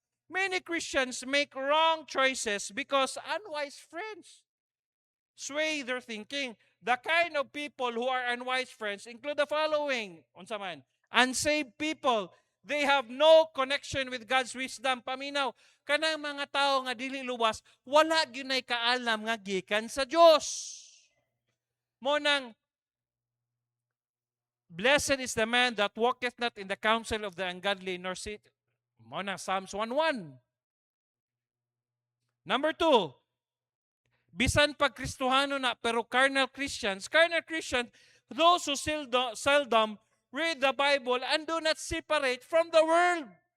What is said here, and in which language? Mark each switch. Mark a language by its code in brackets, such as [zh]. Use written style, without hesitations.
[en] Many Christians make wrong choices because unwise friends sway their thinking. The kind of people who are unwise friends include the following. [ceb] Unsa man? [en] Unsaved people. They have no connection with God's wisdom. [ceb] Paminaw, kanang mga tao nga dili luwas, wala gyud nay kaalam nga gikan sa Dios. Mo nang [en] blessed is the man that walketh not in the counsel of the ungodly, nor sit. [ceb] Mo nang Psalms 1:1. [en] Number 2, [ceb] bisan pag Kristohano na pero [en] carnal Christians, those who seldom read the Bible and do not separate from the world.